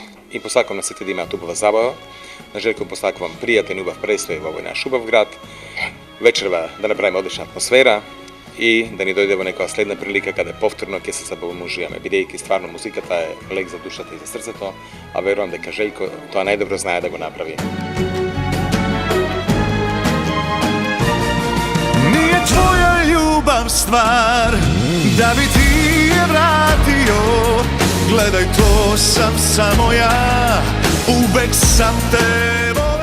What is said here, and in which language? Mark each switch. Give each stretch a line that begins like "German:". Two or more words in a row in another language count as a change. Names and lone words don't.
Macedonian: И посакувам на сите да имаат убава забава. На Желко посакувам пријатен убав престој во овој наш убав град. Вечерва да направиме одлична атмосфера и да ни дојде во некоја следна прилика каде повторно ќе се забавмужуваме, бидејќи стварно музиката е лек за душата и за срцето, а верувам дека Желко тоа најдобро знае да го направи.
Serbian: Nije tvoja ljubav stvar da bi ti je vratio. Gledaj, to sam samo ja, uvek sam te